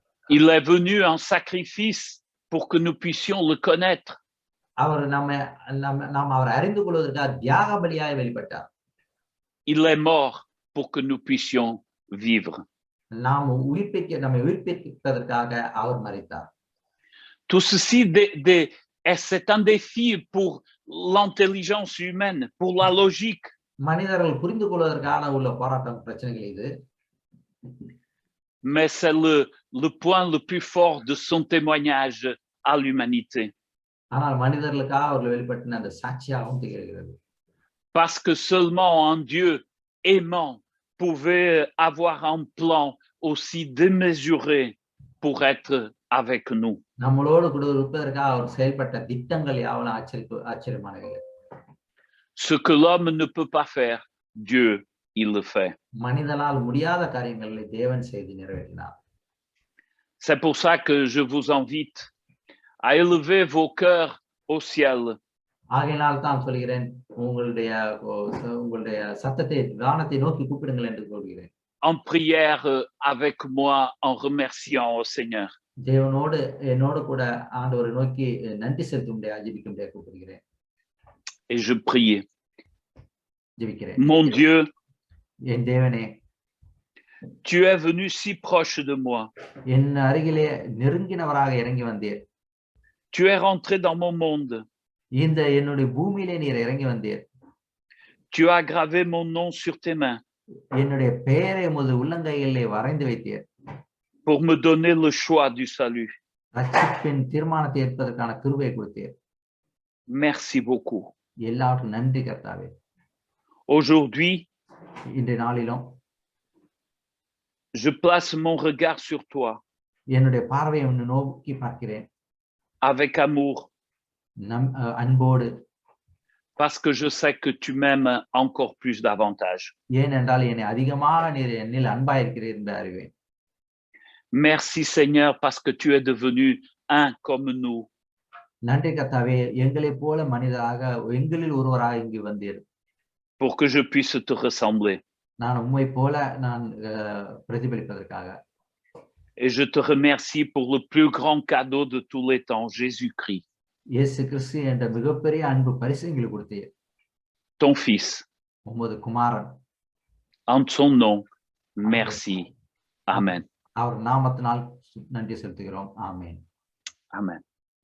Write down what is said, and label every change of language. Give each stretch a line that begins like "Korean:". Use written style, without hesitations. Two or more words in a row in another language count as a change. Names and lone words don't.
French: Il est venu en sacrifice pour que nous puissions le connaître.
Tamil: அவர் நாம் அவரை அறிந்து கொள்வதற்காக தியாக பலியாய் வெளிப்பட்டார்.
French: Il est mort pour que nous puissions vivre.
Tamil: நம்மை உயிர்ப்பிப்பதற்காக அவர் மரித்தார்.
French: Tout ceci, c'est un défi pour l'intelligence humaine, pour la logique.
Tamil: மனிதர்கள் புரிந்து கொள்வதற்கான உள்ள போராட்டம் பிரச்சனைகள் இது.
French: Mais c'est le point le plus fort de son témoignage à l'humanité.
Tamil: ஆனால் மனிதர்களுக்காக அவர்கள் வெளிப்பட்ட அந்த சாட்சியாகவும் திகழ்கிறது.
French: Parce que seulement un Dieu aimant pouvait avoir un plan aussi démesuré pour être avec nous.
Tamil: நம்மளோடு கூட இருப்பதற்காக அவர் செயல்பட்ட திட்டங்கள் யாவன ஆச்சரியமானவை.
French: Ce que l'homme ne peut pas faire, Dieu, il le fait.
Tamil: மனிதனால் முடியாத காரியங்களை தேவன் செய்து நிறைவேற்றினார்.
French: C'est pour ça que je vous invite à élever vos cœurs au ciel.
Tamil: ஆகையினால் தான் சொல்கிறேன், உங்களுடைய சத்தத்தை வானத்தை நோக்கி கூப்பிடுங்கள் என்று சொல்கிறேன்.
French: En prière avec moi, en remerciant au Seigneur.
Tamil: தேவனோடு என்னோடு கூட ஆண்டவரை நோக்கி நன்றி செலுத்தும்படியாக ஜெபிக்கும்படியாக கூப்பிடுகிறேன்.
French: Et je priais.
Tamil: ஜெபிக்கிறேன்.
French: Mon Dieu,
Tamil: என் தேவனே,
French: tu es venu si proche de moi.
Tamil: என் அருகிலே நெருங்கினவராக இறங்கி வந்தீர்.
French: Tu es rentré dans mon monde.
Tamil: இந்த என்னுடைய பூமியிலே நீர் இறங்கி வந்தீர்.
French: Tu as gravé mon nom sur tes mains.
Tamil: என்னுடைய பெயரை உமது உள்ளங்கைகளிலே வரைந்து வைத்தீர்.
French: Pour me donner le choix du salut.
Tamil: ரட்சிப்பின் தீர்மானத்தை ஏற்பதற்கான கிருபையை கொடுத்தீர்.
French: Merci beaucoup.
Tamil: எல்லாவற்றுக்கும் நன்றி கர்த்தாவே.
French: Aujourd'hui,
Tamil: இன்றைய நாளிலும்
French: je place mon regard sur toi.
Tamil: என்னுடைய பார்வையை உன்னை நோக்கி பார்க்கிறேன்.
French: Avec amour.
Tamil: அன்போடு.
French: Parce que je sais que tu m'aimes encore plus davantage.
Tamil: ஏனென்றால் என்னை அதிகமாக நீர் என்னில் அன்பாய் இருக்கிறீர் என்று அறிவேன்.
French: Merci Seigneur parce que tu es devenu un comme nous.
Tamil: நன்றி கர்த்தாவே, எங்களைப் போல மனிதராக எங்களில் ஒருவராக இங்கு வந்தீர்.
French: Pour que je puisse te ressembler.
Tamil: நான் உம்மை போல நான் பிரதிபலிப்பதற்காக.
French: Et je te remercie pour le plus grand cadeau de tous les temps, Jésus-Christ.
Tamil: இயேசு கிறிஸ்து என்ற மிகப்பெரிய அன்பு பரிசு எங்களுக்கு கொடுத்தீர்.
French: Ton fils.
Tamil: உமது குமாரன்.
French: En son nom, merci. Amen.
Tamil: அவர் நாமத்தினால் நன்றி செலுத்துகிறோம். ஆமென். Amen.